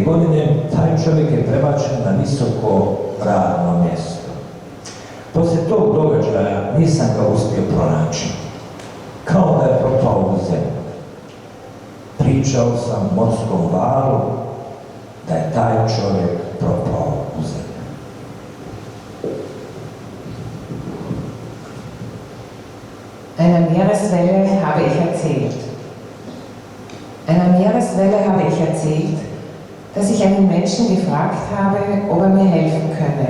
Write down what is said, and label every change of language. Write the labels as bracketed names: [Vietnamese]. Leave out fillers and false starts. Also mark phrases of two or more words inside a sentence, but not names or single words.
[Croatian] godine taj čovjek je prebačen na visoko radno mjesto. Poslije tog događaja nisam ga uspio pronaći. Kao da je propao u zemlju. Pričao sam morskom valu da je taj čovjek propao u zemlju. [German] Einer Meereswelle habe ich erzählt. Einer Meereswelle habe ich erzählt, dass ich einen Menschen gefragt habe, ob er mir helfen könne.